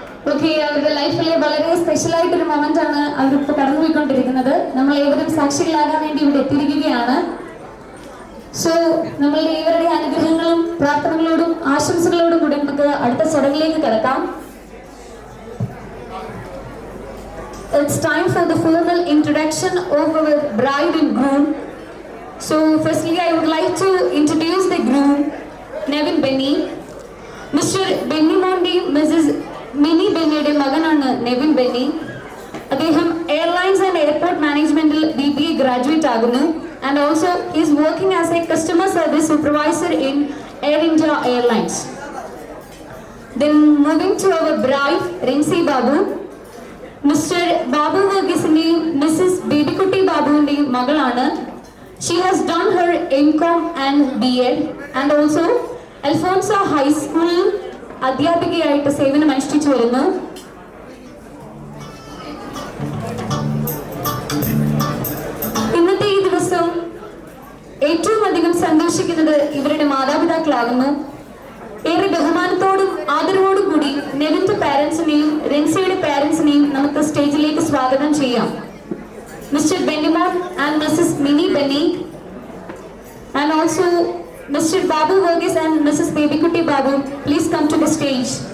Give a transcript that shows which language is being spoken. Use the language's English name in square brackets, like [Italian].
[Malayalam] Okay, അവരുടെ ലൈഫിലെ വളരെ സ്പെഷ്യൽ ആയിട്ടൊരു മൊമെന്റ് ആണ് അവരിപ്പോൾ കടന്നുപോയിക്കൊണ്ടിരിക്കുന്നത്. നമ്മൾ ഏവരും സാക്ഷികളാകാൻ വേണ്ടി ഇവിടെ എത്തിയിരിക്കുകയാണ്. സോ നമ്മളുടെ ഏവരുടെ അനുഗ്രഹങ്ങളും പ്രാർത്ഥനകളോടും ആശംസകളോടും കൂടി നമുക്ക് അടുത്ത ചടങ്ങിലേക്ക് കിടക്കാം. [English] It's time for the formal introduction of our bride and groom. So firstly I would like to introduce the groom, Nevin Benny. [Malayalam] Mr. Benny Mondi, Mrs. Mini ബെന്നിയുടെ മകനാണ് നെവിൻ ബെന്നി. അദ്ദേഹം എയർലൈൻസ് ആൻഡ് എയർപോർട്ട് മാനേജ്മെന്റിൽ BBA ഗ്രാജുവേറ്റ് ആകുന്നു. [English] And also is working as a customer service supervisor in Air India Airlines. Then moving to our bride, Rinsi Babu. Mr. [Malayalam] Babu വർഗീസിന്റെയും Mrs Babykutty ബാബുവിന്റെയും മകളാണ്. [English] She has done her MCom and BEd and also [Malayalam] Alphonsa ഹൈസ്കൂളിൽ അധ്യാപികയായിട്ട് സേവനം അനുഷ്ഠിച്ചു വരുന്നു. ഇന്നത്തെ ഈ ദിവസം ഏറ്റവും അധികം സന്തോഷിക്കുന്നത് ഇവരുടെ മാതാപിതാക്കളാകുന്നു. ഏറെ ബഹുമാനത്തോടും ആദരവോടും കൂടി നെവിന്റെ പാരന്റ്സിനെയും റിൻസിയുടെ പാരന്റ്സിനെയും നമുക്ക് സ്റ്റേജിലേക്ക് സ്വാഗതം ചെയ്യാം. [English] Mr Bennimon and Mrs Mini Benny and also Mr. Babu Verghese and Mrs. Bebikutti Babu, please come to the stage.